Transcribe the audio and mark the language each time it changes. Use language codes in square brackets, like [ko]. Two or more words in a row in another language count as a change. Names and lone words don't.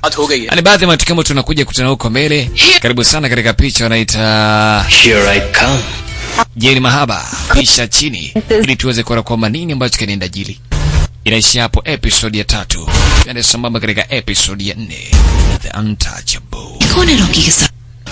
[sw] Ani baadhi ya matukio tunakuja kutana huko mbele. Karibu sana katika picha wanaita [en] Here I come. [sw] Jeni Mahaba, pisha chini ili tuweze kuona kwamba nini ambacho kinaenda jili. Inaishia hapo episode ya 3. Tuende sambamba katika episode ya 4, The Untouchable. [hi] कौन है रॉकी के साथ?